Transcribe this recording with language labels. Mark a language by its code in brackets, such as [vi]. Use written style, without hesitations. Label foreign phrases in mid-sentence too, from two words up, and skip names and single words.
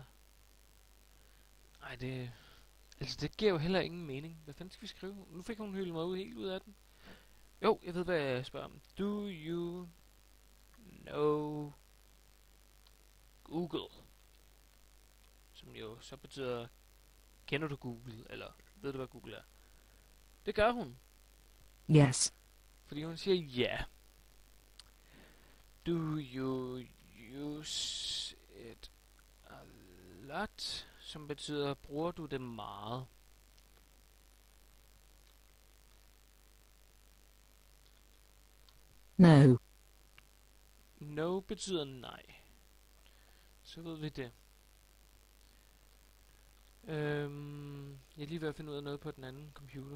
[da] Ej, det... Altså, det giver jo heller ingen mening. Hvad fanden skal vi skrive? Nu fik hun hyldet mig helt ud af den. Jo, jeg ved, hvad jeg spørger om. [en] Do you know Google? [da] Som jo så betyder, kender du Google? Eller ved du, hvad Google er? Det gør hun. [en] Yes. [da] Fordi hun siger ja. [en] Do you use it a lot? [da] Som betyder, bruger du det meget? [en] No. [da] No betyder nej. Så ved vi det. Jeg er lige ved at finde ud af noget på den anden computer.